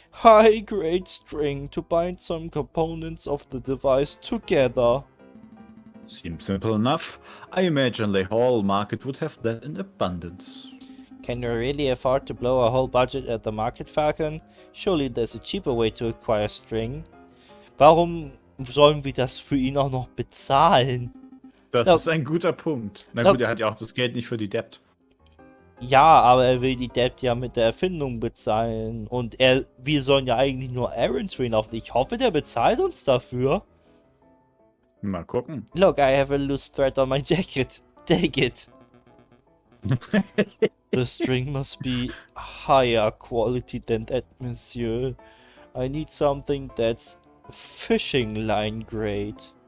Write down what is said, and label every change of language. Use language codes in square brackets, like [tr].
[en] High-grade string to bind some components of the device together. Seems simple enough. I imagine the whole market would have that in abundance. Can you really afford to blow a whole budget at the market, Falcon? Surely there's a cheaper way to acquire string. [de] Warum sollen wir das für ihn auch noch bezahlen? Das [en] No. [de] ist ein guter Punkt. Na [en] No. [de] gut, er hat ja auch das Geld nicht für die Debt. Ja, aber er will die Debt ja mit der Erfindung bezahlen. Und wir sollen ja eigentlich nur Errands für ihn laufen. Ich hoffe, der bezahlt uns dafür. Mal gucken. [en] Look, I have a loose thread on my jacket. Take it. The string must be higher quality than that, monsieur. I need something that's fishing line grade.